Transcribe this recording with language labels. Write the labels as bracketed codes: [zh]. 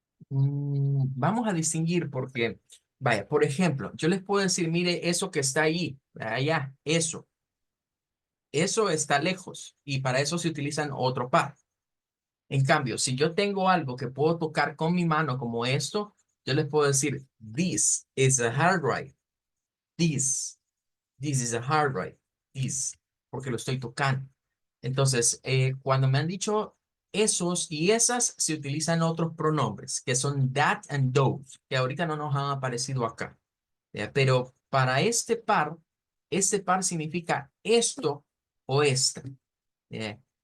[es] Vamos a distinguir porque, vaya, por ejemplo, yo les puedo decir, mire, eso que está ahí, allá, eso está lejos y para eso se utilizan otro par. En cambio, si yo tengo algo que puedo tocar con mi mano como esto, yo les puedo decir, [en] this is a hard drive. This, this is a hard drive. [es] This, porque lo estoy tocando. Entonces, cuando me han dicho esos y esas, se utilizan otros pronombres, que son [en] that and those, [es] que ahorita no nos han aparecido acá. Pero para este par significa esto o esta. ¿Ya?